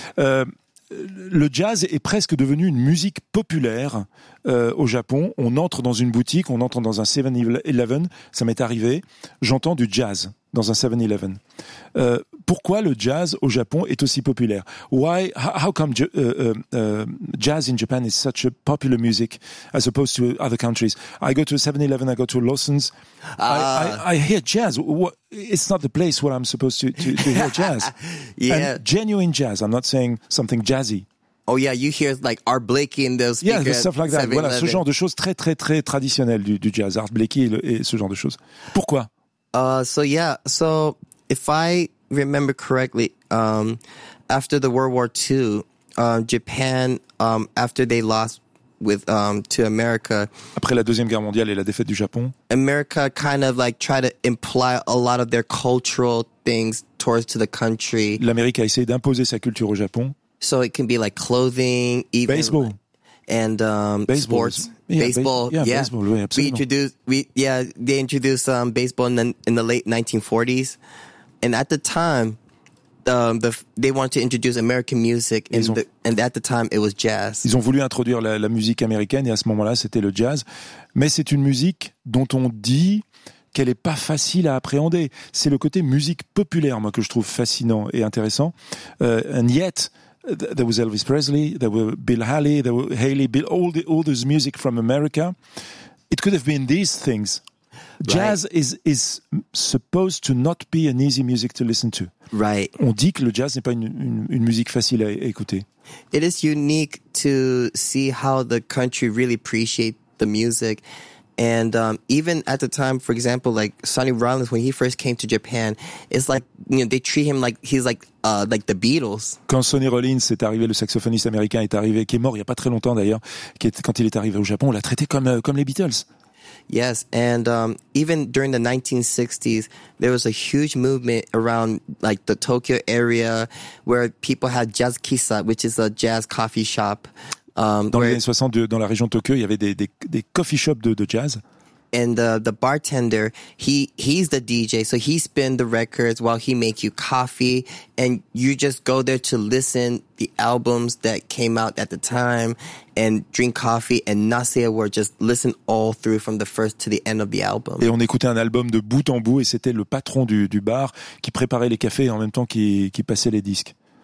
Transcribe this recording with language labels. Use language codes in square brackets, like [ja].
[fr] Le jazz est presque devenu une musique populaire au Japon. On entre dans une boutique, on entre dans un 7-Eleven, ça m'est arrivé, j'entends du jazz dans un 7-Eleven. Pourquoi le jazz au Japon est aussi populaire? [en] How come jazz in Japan is such a popular music as opposed to other countries? I go to a 7-Eleven, I go to Lawson's, I hear jazz. It's not the place where I'm supposed to hear jazz. Yeah. And genuine jazz, I'm not saying something jazzy. Oh yeah, you hear like Art Blakey in those speakers. Yeah, stuff like that. [fr] Voilà, ce genre de choses très très très traditionnelles du jazz, Art Blakey et ce genre de choses. Pourquoi? [en] So if I remember correctly, after the World War II, Japan, after they lost with to America, [fr] après la Deuxième Guerre mondiale et la défaite du Japon, [en] America kind of like tried to imply a lot of their cultural things towards to the country. [fr] L'Amérique a essayé d'imposer sa culture au Japon. [en] So it can be like clothing, even baseball. Like, and baseball. Sports, yeah, baseball, yeah, yeah. Baseball, [fr] oui, absolument. [en] They introduced baseball in the late 1940s, and at the time, they wanted to introduce American music, and at the time it was jazz. [fr] Ils ont voulu introduire la musique américaine, et à ce moment-là, c'était le jazz. Mais c'est une musique dont on dit qu'elle est pas facile à appréhender. C'est le côté musique populaire, moi, que je trouve fascinant et intéressant. [en] And yet, there was Elvis Presley, there were Bill Haley, there were all this music from America. It could have been these things. Right. Jazz is supposed to not be an easy music to listen to. Right. [fr] On dit que le jazz n'est pas une musique facile à écouter. [en] It is unique to see how the country really appreciate the music. And even at the time, for example, like Sonny Rollins, when he first came to Japan, it's like, you know, they treat him like he's like the Beatles. [fr] Quand Sonny Rollins est arrivé, le saxophoniste américain est arrivé, qui est mort il y a pas très longtemps d'ailleurs, quand il est arrivé au Japon, on l'a traité comme les Beatles. [en] Yes, and even during the 1960s, there was a huge movement around like the Tokyo area where people had jazz kissa, which is a jazz coffee shop. [fr] Dans les années 60, dans la région de Tokyo, il y avait des coffee shops de jazz. [en] And the bartender, he's the DJ, so he spins the records while he makes you coffee, and you just go there to listen the albums that came out at the time, and drink coffee and not say a word, just listen all through from the first to the end of the album. [fr] Et on écoutait un album de bout en bout, et c'était le patron du bar qui préparait les cafés en même temps qui passait les disques.